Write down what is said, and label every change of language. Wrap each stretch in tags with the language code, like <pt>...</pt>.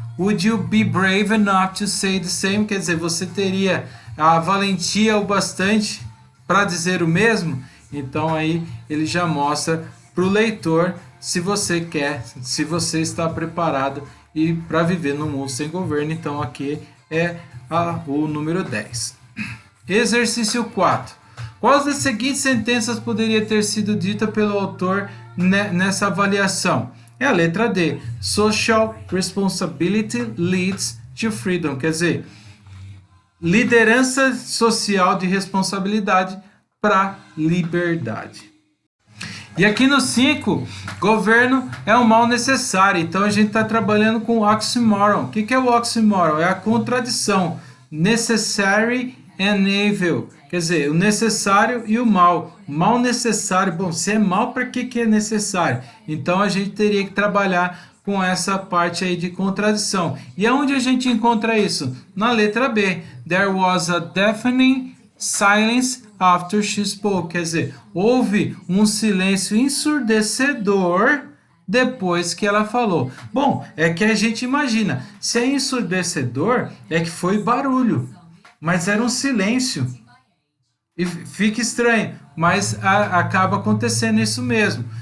<en>Would you be brave enough to say the same?</en> <pt>Quer dizer, você teria a valentia o bastante para dizer o mesmo? Então aí ele já mostra para o leitor se você quer, se você está preparado e para viver num mundo sem governo. Então aqui é o número 10. Exercício 4. Quais das seguintes sentenças poderia ter sido dita pelo autor nessa avaliação? É a letra D.</pt> <en>Social responsibility leads to freedom.</en> <pt>Quer dizer, liderança social de responsabilidade para liberdade. E aqui no 5, governo é um mal necessário. Então a gente está trabalhando com oxymoron. O que é o oxymoron? É a contradição.</pt> <en>Necessary and evil.</en> <pt>Quer dizer, o necessário e o mal. Mal necessário. Bom, se é mal, para que é necessário? Então a gente teria que trabalhar com essa parte aí de contradição. E aonde a gente encontra isso? Na letra B.</pt> <en>There was a deafening silence after she spoke.</en> <pt>Quer dizer, houve um silêncio ensurdecedor depois que ela falou. Bom, é que a gente imagina, se é ensurdecedor, é que foi barulho, mas era um silêncio. E fica estranho, mas acaba acontecendo isso mesmo.</pt>